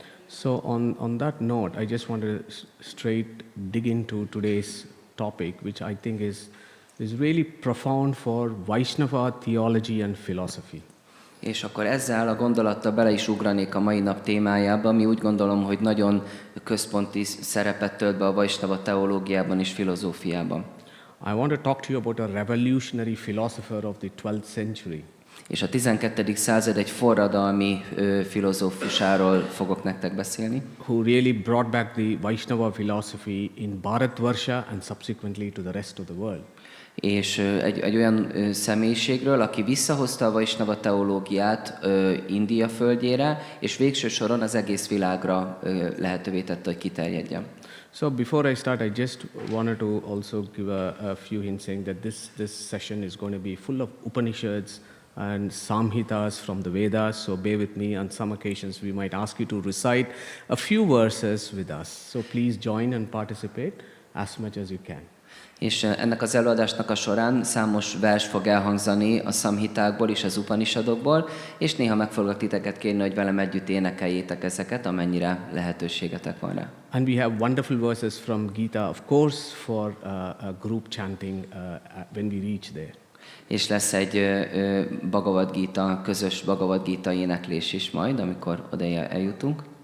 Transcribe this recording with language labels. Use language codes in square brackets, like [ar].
[en] So on that note, I just want to straight dig into today's topic, which I think is really profound for Vaishnava theology and philosophy. [hu] És akkor ezzel a gondolattal bele is ugranék a mai nap témájába, ami úgy gondolom, hogy nagyon központi szerepet tölt be a Vaishnava teológiában és filozófiában. [en] I want to talk to you about a revolutionary philosopher of the 12th century. [hu] És a 12. század egy forradalmi filozófusáról fogok nektek beszélni. [en] Who really brought back the Vaishnava philosophy in Bharatvarsha and subsequently to the rest of the world. [hu] És egy olyan személyiségről, aki visszahozta a Vaishnava teológiát India földjére, és végső soron az egész világra lehetővé tette, hogy kiterjedjen. [en] So before I start, I just wanted to also give a few hints saying that this session is going to be full of Upanishads and Samhitas from the Vedas, so bear with me. On some occasions we might ask you to recite a few verses with us. So please join and participate as much as you can. [hu] És ennek az előadásnak a során számos vers fog elhangzani a szamhitákból és az upanishadokból, és néha meg foglak titeket kérni, hogy velem együtt énekeljétek ezeket, amennyire lehetőségetek van rá. [en] And we have wonderful verses from Gita, of course, for a group chanting when we reach there. [hu] És lesz egy Bhagavad Gita, közös Bhagavad Gita éneklés is majd, amikor oda eljutunk.